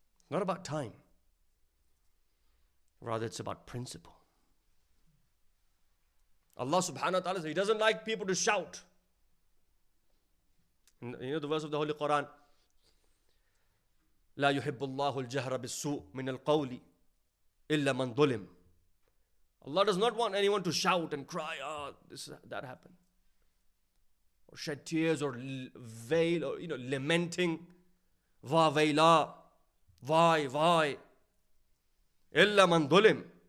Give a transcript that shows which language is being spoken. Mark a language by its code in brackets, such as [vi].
[en] Not about time. Rather, it's about principle. Allah subhanahu wa ta'ala says He doesn't like people to shout. And you know the verse of the Holy Quran? [ar] لا يحب الله الجهر بالسوء من القول إلا من ظلم. [en] Allah does not want anyone to shout and cry, oh, that happened. Or shed tears or wail or lamenting. [ar] Va vaila. [en] Why? [ar] Illa man dhulim.